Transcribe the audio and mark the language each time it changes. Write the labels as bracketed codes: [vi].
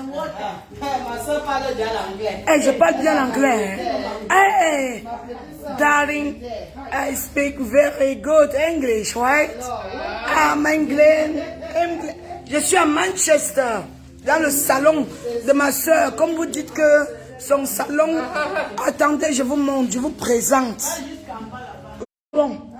[fr] Ma soeur parle déjà l'anglais. Hey, je parle bien l'anglais. [en] Hey, darling, I speak very good English, right? I'm English. [fr] Je suis à Manchester, dans le salon de ma soeur. Comme vous dites que son salon... Attendez, je vous montre, je vous présente. Bon.